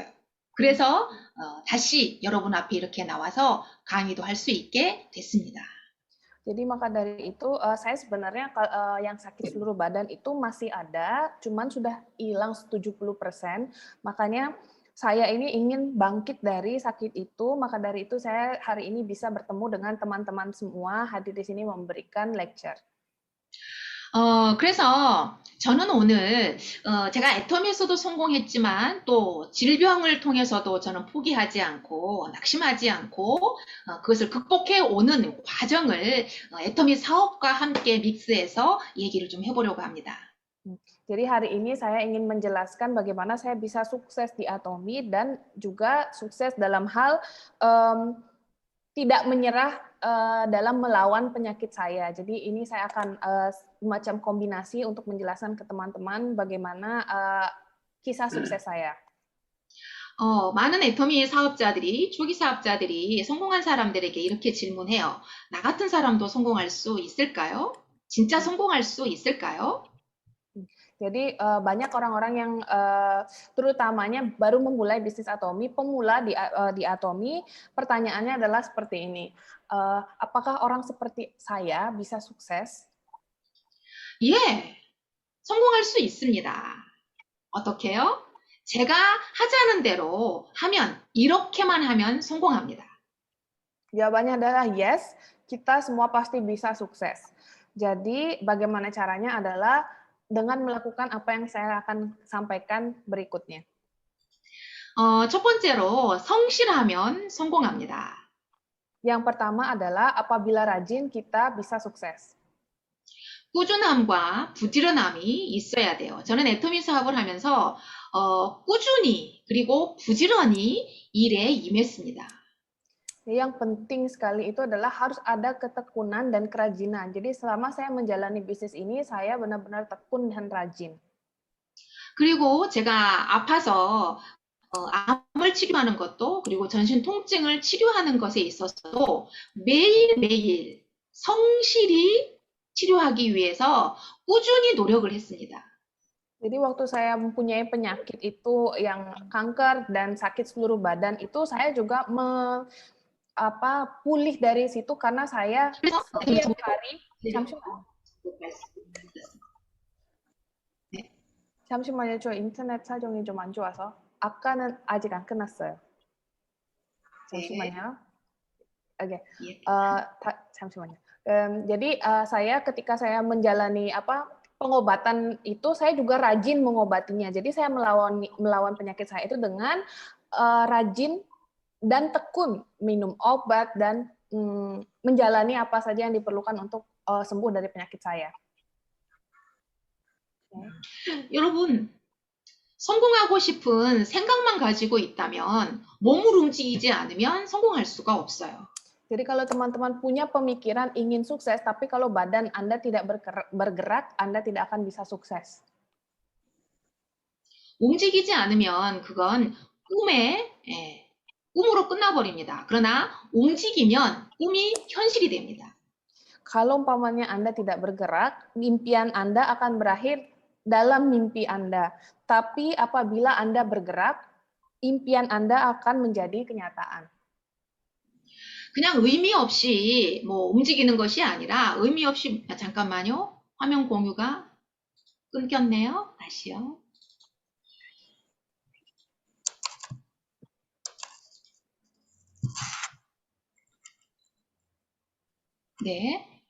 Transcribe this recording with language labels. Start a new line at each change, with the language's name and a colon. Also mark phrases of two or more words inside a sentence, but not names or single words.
Korean: 그래서 다시 여러분 앞에 이렇게 나와서 강의도 할 수 있게 됐습니다.
Indonesian: Jadi maka dari itu saya sebenarnya yang sakit seluruh badan itu masih ada, cuman sudah hilang 70%. Makanya saya ini ingin bangkit dari sakit itu, maka dari itu saya hari ini bisa bertemu dengan teman-teman semua, hadir di sini memberikan lecture.
Korean: 그래서 저는 오늘 제가 애터미에서도 성공했지만 또 질병을 통해서도 저는 포기하지 않고 낙심하지 않고 그것을 극복해 오는 과정을 애터미 사업과 함께 믹스해서 얘기를 좀 해보려고 합니다.
Indonesian: Jadi hari ini saya ingin menjelaskan bagaimana saya bisa sukses di Atomi dan juga sukses dalam hal tidak menyerah dalam melawan penyakit saya. Jadi ini saya akan semacam kombinasi untuk menjelaskan ke teman-teman bagaimana kisah sukses saya.
Korean: 많은 애터미 사업자들이, 초기 사업자들이 성공한 사람들에게 이렇게 질문해요. 나 같은 사람도 성공할 수 있을까요? 진짜 성공할 수 있을까요?
Indonesian: Jadi banyak orang-orang yang terutamanya baru memulai bisnis Atomi, pemula di Atomi, pertanyaannya adalah seperti ini. Apakah orang seperti saya bisa sukses?
Korean: 예, 성공할 수 있습니다. 어떻게요? 제가 하자는 대로 하면, 이렇게만 하면 성공합니다.
Indonesian: Jawabannya adalah yes, kita semua pasti bisa sukses. Jadi bagaimana caranya adalah dengan melakukan apa yang saya akan sampaikan berikutnya.
Korean: 첫 번째로 성실하면 성공합니다.
Indonesian: Yang pertama adalah apabila rajin kita bisa sukses.
Korean: 꾸준함과 부지런함이 있어야 돼요. 저는 애터미 사업을 하면서 꾸준히 그리고 부지런히 일에 임했습니다.
Indonesian: Yang penting sekali itu adalah harus ada ketekunan dan kerajinan. Jadi selama saya menjalani bisnis ini, saya benar-benar tekun dan rajin.
Korean: 그리고 제가 아파서 암을 치료하는 것도 그리고 전신 통증을 치료하는 것에 있어서도 매일매일 성실히 치료하기 위해서 꾸준히 노력을 했습니다.
Indonesian: Jadi waktu saya mempunyai penyakit itu yang kanker dan sakit seluruh badan itu saya juga pulih dari situ karena saya setiap hari 잠시만요.
Korean: 저 인터넷 사정이 좀 안 좋아서 아까는 아직 안 끝났어요. 잠시만요. Oke. 잠시만요.
Indonesian: Jadi saya ketika saya menjalani pengobatan itu saya juga rajin mengobatinya. Jadi saya melawan penyakit saya itu dengan rajin dan tekun minum obat dan menjalani apa saja yang diperlukan untuk sembuh dari penyakit saya.
Korean: 여러분, 성공하고 싶은 생각만 가지고 있다면 몸을 움직이지 않으면 성공할 수가 없어요.
Indonesian: Jadi kalau teman-teman punya pemikiran ingin sukses, tapi kalau badan Anda tidak bergerak, Anda tidak akan bisa sukses.
Korean: 움직이지 않으면 그건 꿈으로 끝나버립니다. 그러나 움직이면 꿈이 현실이 됩니다.
Indonesian: Kalau umpamanya Anda tidak bergerak, impian Anda akan berakhir dalam mimpi Anda. Tapi apabila Anda bergerak, impian Anda akan menjadi kenyataan.
Korean: 그냥 의미 없이 움직이는 것이 아니라 의미 없이 잠깐만요. 화면 공유가 끊겼네요. 다시요. 네.